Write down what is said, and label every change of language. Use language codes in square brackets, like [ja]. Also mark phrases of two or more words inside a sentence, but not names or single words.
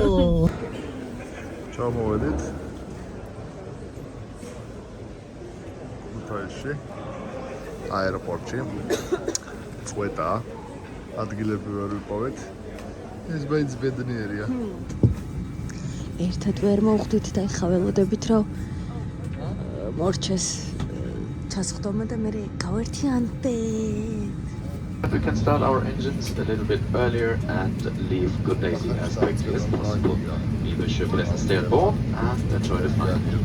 [ka] ჩამოვედით ქუთაისში აეროპორტში. წვეტა ადგილები ვერ ვიპოვეთ. ეს ბაიც ბედნიერია. ერთად ვერ მოვხდით და ეხა ველოდებით რომ მორჩეს ჩასხდომა და მე გავერთიანდე. [en] We can start our engines a little bit earlier and leave Kutaisi as quickly as possible. We wish you a pleasant stay on board and enjoy the flight.